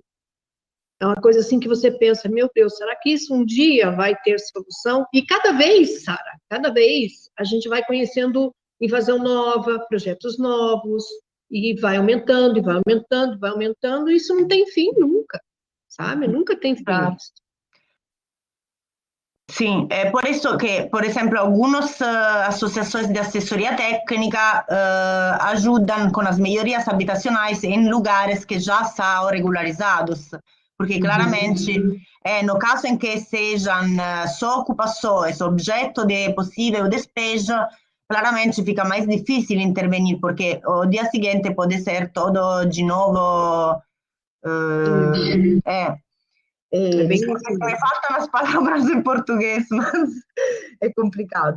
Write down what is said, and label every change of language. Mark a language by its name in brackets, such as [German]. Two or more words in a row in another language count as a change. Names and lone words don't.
[Portuguese] É uma coisa assim que você pensa, meu Deus, será que isso um dia vai ter solução? E cada vez, Sara, cada vez a gente vai conhecendo invasão nova, projetos novos, e vai aumentando, e vai aumentando, vai aumentando, e isso não tem fim nunca, sabe? Nunca tem fim. Sim, [Italian] è per questo che, per esempio, [Spanish] algunas asociaciones de asesoría técnica ayudan con las mejorías habitacionales en lugares que ya están regularizados, porque claramente, [Portuguese] no caso [Spanish] en que sean [Portuguese] só ocupações, objeto de possível despejo, claramente fica mais difícil intervenir, porque o dia seguinte pode ser todo de novo. Me faltam as palavras em português, mas é complicado.